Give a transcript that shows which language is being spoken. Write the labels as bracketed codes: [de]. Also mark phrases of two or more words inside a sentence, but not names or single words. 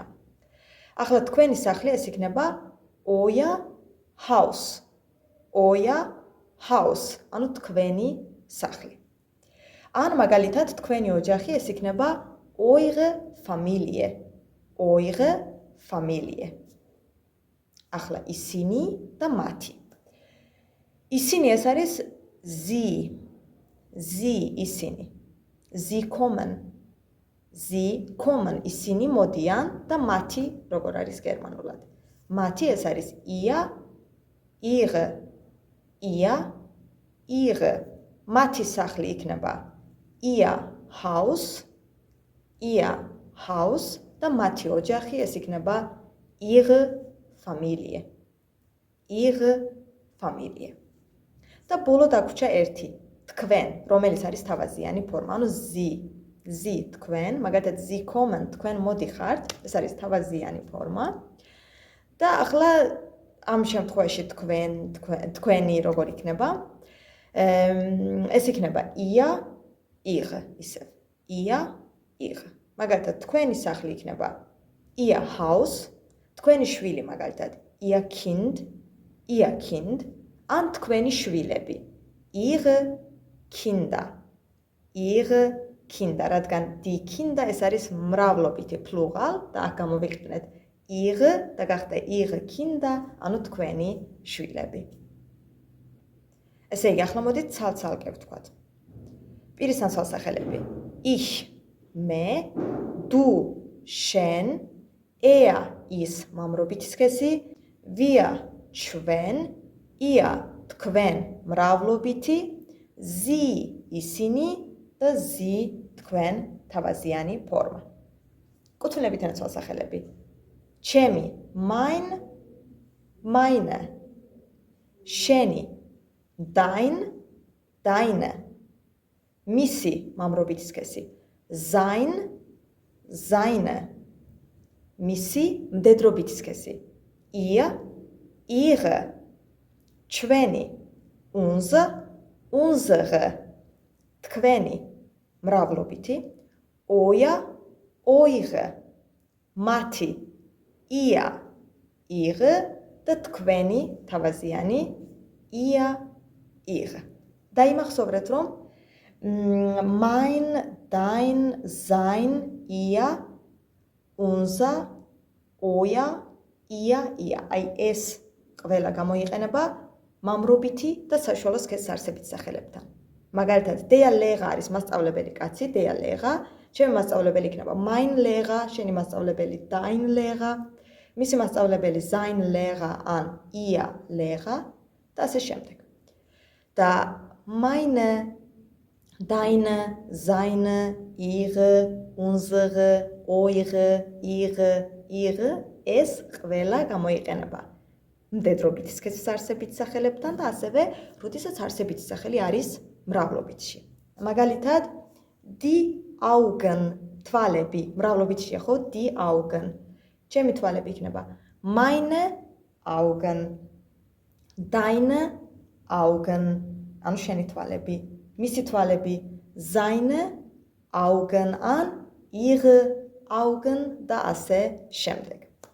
[ka] ახლა თქვენი სახლი ეს იქნება [de] euer Haus, [ka] house, ანუ თქვენი სახლი. ან მაგალითად თქვენი ოჯახი ეს იქნება eure Familie. [de] Eure Familie. [ka] ახლა ისინი და მათი. ისინი ეს არის [de] sie. Sie [ka] ისინი. [de] Sie kommen. Sie kommen [ka] ისინი მოდიან და მათი როგორ არის გერმანულად. მათი ეს არის [de] ihr, ihre, ihr, ihre. [ka] მათი სახლი იქნება [de] ihr Haus, ihr Haus [ka] და მათი ოჯახი ეს იქნება [de] ihre Familie. Ihre Familie. [ka] და ბოლო დაგვრჩა ერთი, თქვენ, რომელიც არის თავაზიანი ფორმა, ანუ sie. [de] Sie [ka] თქვენ, მაგალითად [de] sie kommen, [ka] თქვენ მოდიხართ, ეს არის თავაზიანი ფორმა. და ახლა ამ შემთხვევაში თქვენი როგორ იქნება? ეს იქნება [de] ihr, ihre, [ka] ისევ. [de] Ihr, ihre. [ka] მაგალითად თქვენი სახლი იქნება [de] ihr Haus, [ka] თქვენი შვილი მაგალითად [de] ihr Kind, ihr Kind, [ka] ან თქვენი შვილები [de] ihre Kinder, ihre Kinder, [ka] რადგან [de] die Kinder [ka] ეს არის მრავლობითი პლურალ და აქ გამოვიყენეთ ihre და გახდა [de] ihre Kinder, [ka] ანუ თქვენი შვილები. ესე იგი, ახლა მოდით ცალ-ცალკე ვთქვათ. პირის ნაცვალსახელები. Ich, მე, du, შენ, er, ის მამრობითი სქესი, wir, ჩვენ, ihr, თქვენ მრავლობითი, sie, ისინი და sie, თქვენ თავაზიანი ფორმა. კუთვნილებითი ნაცვალსახელები. ჩემი, [de] mein, meine, შენი, dein, deine, [ka] მისი მამრობითი სქესი, [de] sein, seine, [ka] მისი მდედრობითი სქესი, [de] ihr, ihre, ჩვენი, unser, unsere, [ka] თქვენი მრავლობითი, [de] euer, eure, მათი, ihr, ihre [ka] და თქვენი თავაზიანი [de] ihr, ihre. [ka] დაიმახსოვრეთ, რომ [de] mein, dein, sein, ihr, unser, euer, ihr, ihr. [ka] აი ეს ყველა გამოიყენება მამრობითი და საშუალო სქესის არსებით სახელებთან. მაგალითად, [de] der Lehrer [ka] არის მასწავლებელი კაცი, [de] der Lehrer, [ka] ჩემი მასწავლებელი იქნება [de] mein Lehrer, [ka] შენი მასწავლებელი [de] dein Lehrer, [ka] მისი მასწავლებელი [de] sein Lehrer [ka] ან [de] ihr Lehrer [ka] და ასე შემდეგ. და [de] meine, deine, seine, ihre, unsere, eure, ihre [ka] ეს ყველა გამოიყენება მდედრობითი სქესის არსებით სახელებთან და ასევე როდესაც არსებითი სახელი არის მრავლობითში. მაგალითად, [de] die Augen, [ka] თვალები, მრავლობითშია ხო? [de] Die Augen. [ka] ჩემი თვალები იქნება [de] meine Augen, deine Augen, [ka] ანუ შენი თვალები, მისი თვალები, [de] seine Augen, ან ihre Augen [ka] და ასე შემდეგ.